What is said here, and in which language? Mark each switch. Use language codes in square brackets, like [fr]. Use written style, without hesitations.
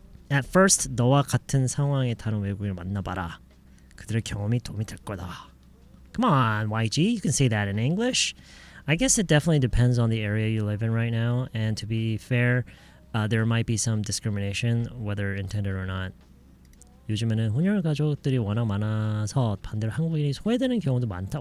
[en] At first, [ko] 너와 같은 상황에 다른 외국인을 만나봐라. 그들의 경험이 도움이 될 거다. [en] Come on, YG, you can say that in English. I guess it definitely depends on the area you live in right now. And to be fair, there might be some discrimination, whether intended or not. [ko] 요즘에는 혼혈 가족들이 워낙 많아서 반대로 한국인이 소외되는 경우도 많다.